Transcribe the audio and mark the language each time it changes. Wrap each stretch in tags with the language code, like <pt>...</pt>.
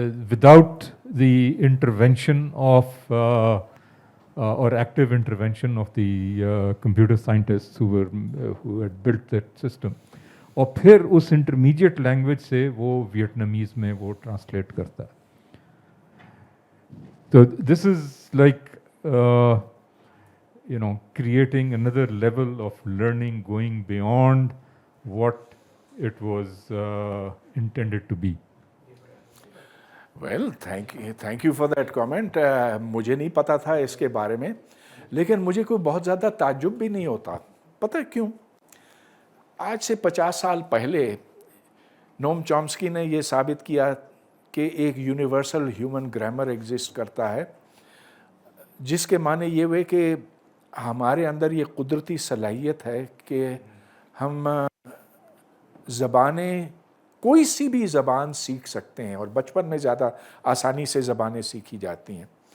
<en>without the intervention of or active intervention of the computer scientists who had built that system.</en> <hi>और फिर उस intermediate language से वो Vietnamese में वो translate करता है.</hi> <en>So this is like creating another level of learning going beyond what it was intended to be. Well thank you for that comment.</en> <hi>मुझे नहीं पता था इसके बारे में, लेकिन मुझे कोई बहुत ज़्यादा ताज्जुब भी नहीं होता. पता है क्यों? आज से 50 साल पहले नोम चॉम्स्की ने ये साबित किया कि एक यूनिवर्सल ह्यूमन ग्रामर एग्जिस्ट करता है, जिसके माने ये हुए कि हमारे अंदर ये कुदरती सलाहियत है कि हम ज़बानें, कोई सी भी ज़बान सीख सकते हैं और बचपन में ज़्यादा आसानी से ज़बानें सीखी जाती हैं.</hi>